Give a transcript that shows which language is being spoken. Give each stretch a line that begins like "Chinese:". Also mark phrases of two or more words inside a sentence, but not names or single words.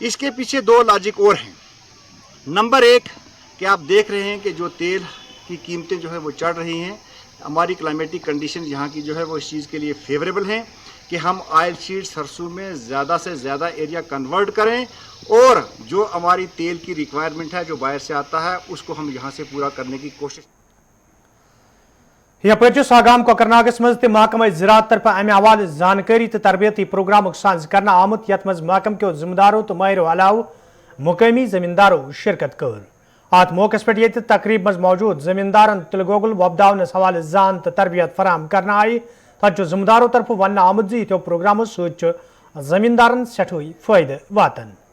Urdu: اس کے پیچھے 2 لاجک اور ہیں۔ نمبر 1 کہ آپ دیکھ رہے ہیں کہ جو تیل کی قیمتیں جو ہے وہ چڑھ رہی ہیں، ہماری
English: climatic condition
Urdu: یہاں کی جو ہے وہ اس چیز کے لیے فیوریبل ہیں کہ ہم
English: oil seed
Urdu: سرسوں میں زیادہ سے زیادہ
English: area convert
Urdu: کریں، اور جو ہماری تیل کی ریکوائرمنٹ ہے جو باہر سے آتا ہے اس کو ہم یہاں سے پورا کرنے کی کوشش۔
Kashmiri: یپر ساگام کوکرناگس مز محکمہ زراعت طرف امہ حوالہ زانکاری تو تربیتی پروگرام ساز کرنا آمت، یت مز محکمہ کے ذمہ داروں تو ماہروں علاوہ مقامی زمینداروں شرکت کر۔ ات موقع پہ یہ تقریب مز موجود زمیندارن تلہ گۄگُل وۄپداونس حوالہ زان تو تربیت فراہم کرنا آئی، تت ذمہ داروں طرف ون آمت زو پروگراموں ست زمیندارن سٹھوئی فائدہ واتن۔